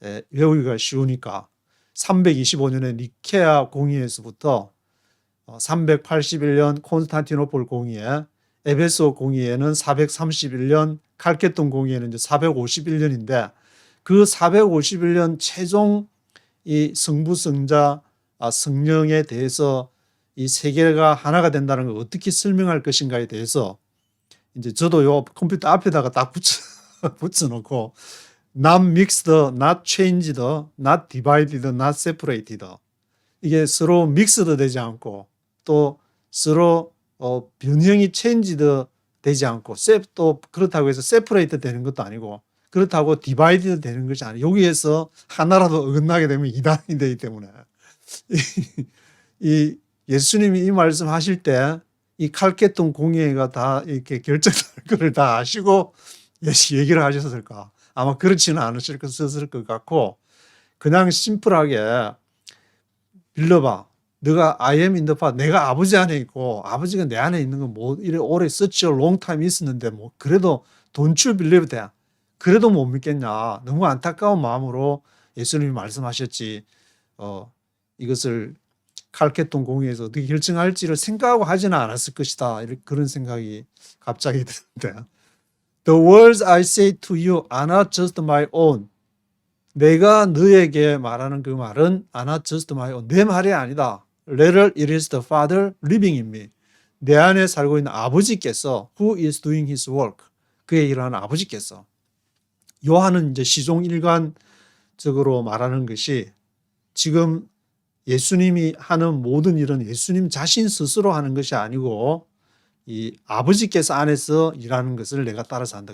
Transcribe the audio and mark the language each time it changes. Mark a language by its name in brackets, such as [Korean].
[Korean] 외우기가 쉬우니까 325년에 니케아 공의회에서부터 381년 콘스탄티노폴 공의회, 에베소 공의회는 431년, 칼케돈 공의회는 이제 451년인데 그 451년 최종 이 성부, 성자, 성령에 대해서 이 세계가 하나가 된다는 걸 어떻게 설명할 것인가에 대해서 이제 저도 요 컴퓨터 앞에다가 딱 붙여놓고 [English] not mixed, not changed, not divided, not separated. [Korean] 이게 서로 믹스도 되지 않고 또 서로 변형이 changed 되지 않고 또 그렇다고 해서 separate 되는 것도 아니고 그렇다고 divided 되는 것이 아니고 여기에서 하나라도 어긋나게 되면 이단이 되기 때문에 이 예수님이 이 말씀하실 때 이 칼케톤 공예가 다 이렇게 결정될 것을 다 아시고 얘기를 하셨을까? 아마 그렇지는 않으실 것 같고 그냥 심플하게 빌려봐. [English] 너가 I am in the Father. [Korean] 내가 아버지 안에 있고 아버지가 내 안에 있는 건 뭐 이래 오래 [English] such a long time [Korean] 있었는데 뭐 그래도 [English] don't you believe that? [Korean] 그래도 못 믿겠냐? 너무 안타까운 마음으로 예수님이 말씀하셨지. 이것을 칼케톤 공예에서 어떻게 결정할지를 생각하고 하지는 않았을 것이다. 그런 생각이 갑자기 드는데 [English] The words I say to you are not just my own. [Korean] 내가 너에게 말하는 그 말은 [English] are not just my own. [Korean] 내 말이 아니다. [English] Rather it is the Father living in me. [Korean] 내 안에 살고 있는 아버지께서 [English] who is doing his work. [Korean] 그의 일을 하는 아버지께서. 요한은 이제 시종일관적으로 말하는 것이 지금 예수님이 하는 모든 일은 예수님 자신 스스로 하는 것이 아니고 이 아버지께서 안에서 일하는 것을 내가 따라서 한다.